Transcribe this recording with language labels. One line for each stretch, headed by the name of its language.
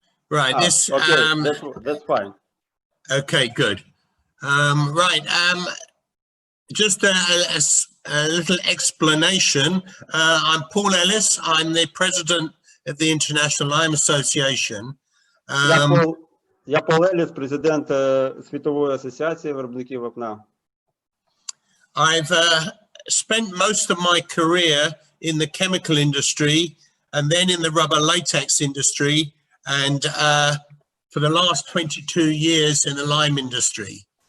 English: Right. This. Okay, that's fine. Okay, good. Right. Just a little explanation. I'm Paul Ellis. I'm the president of the International Lime Association.
Ukrainian: Я Пол Елліс, президент Світової асоціації виробників вапна.
English: I've spent most of my career in the chemical industry and then in the rubber latex industry, and for the last 22 years in the lime industry.